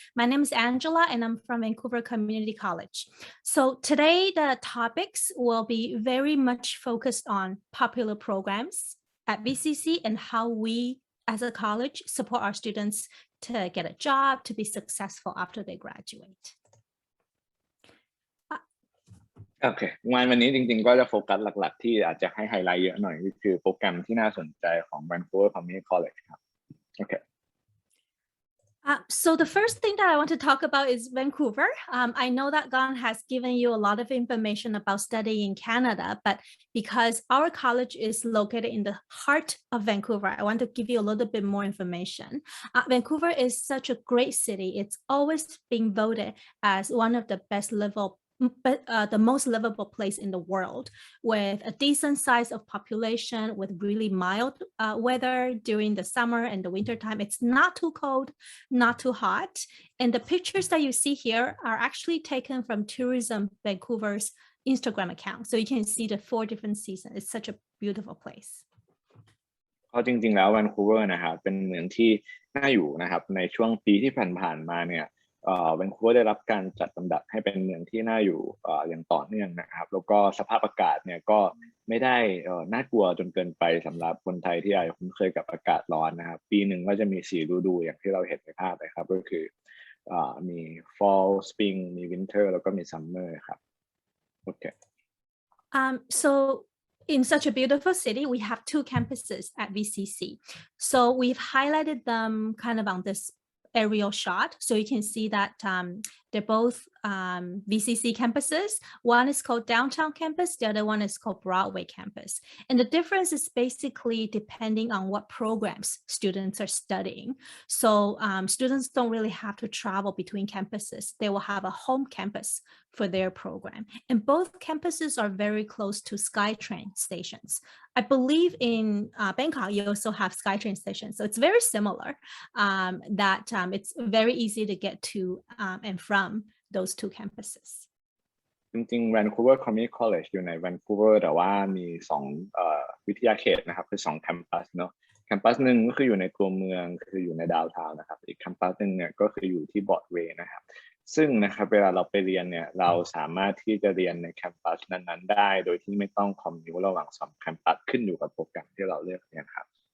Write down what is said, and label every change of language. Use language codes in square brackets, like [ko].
[en] My name is Angela and I'm from Vancouver Community College. So today the topics will be very much focused on popular programs at VCC and how we as a college support our students to get a job, to be successful after they graduate. [th] โอเคงานวันนี้จริงๆก็จะโฟกัสหลักๆที่อาจจะให้ไฮไลท์เยอะหน่อยก็คือโปรแกรมที่น่าสนใจของ Vancouver Community College ครับโอเค [en] So the first thing that I want to talk about is Vancouver. I know that Gan has given you a lot of information about studying in Canada, but because our college is located in the heart of Vancouver, I want to give you a little bit more information. Vancouver is such a great city. It's always being voted as one of the the most livable place in the world, with a decent size of population, with really mild weather during the summer and the winter time. It's not too cold, not too hot. And the pictures that you see here are actually taken from Tourism Vancouver's Instagram account. So you can see the 4 different seasons. It's such a beautiful place. [th] เพราะจริงๆแล้ว Vancouver นะครับเป็นเมืองที่น่าอยู่นะครับในช่วงปีที่ผ่านๆมาเนี่ยVancouver ได้รับการจัดลำดับให้เป็นเมืองที่น่าอยู่อย่างต่อเนื่องนะครับแล้วก็สภาพอากาศเนี่ยก็ไม่ได้น่ากลัวจนเกินไปสำหรับคนไทยที่อาจจะคุ้นเคยกับอากาศร้อนนะครับปีหนึ่งก็จะมี4ฤดูอย่างที่เราเห็นในภาพเลยครับก็คือมี fall spring มี winter แล้วก็มี summer ครับโอเค [en] So in such a beautiful city, we have 2 campuses at VCC. So we've highlighted them kind of on this aerial shot, so you can see that they're both VCC campuses. One is called Downtown Campus, the other one is called Broadway Campus. And the difference is basically depending on what programs students are studying. So students don't really have to travel between campuses. They will have a home campus for their program. And both campuses are very close to SkyTrain stations. I believe in Bangkok, you also have SkyTrain stations. So it's very similar that it's very easy to get to and from those 2 campuses. [th] จริงๆ Vancouver Community College อยู่ใน Vancouver แต่ว่ามีวิทยาเขตนะครับคือ2แคมปัสเนาะแคมปัสหนึ่งก็คืออยู่ในตัวเมืองคืออยู่ในดาวน์ทาวน์นะครับอีกแคมปัสหนึ่งเนี่ยก็คืออยู่ที่บรอดเวย์นะครับซึ่งนะครับเวลาเราไปเรียนเนี่ยเราสามารถที่จะเรียนในแคมปัสนั้นๆได้โดยที่ไม่ต้องคอมมิวระหว่าง2แคมปัสขึ้นอยู่กับโปรแกรมที่เราเลือกเรียนครับ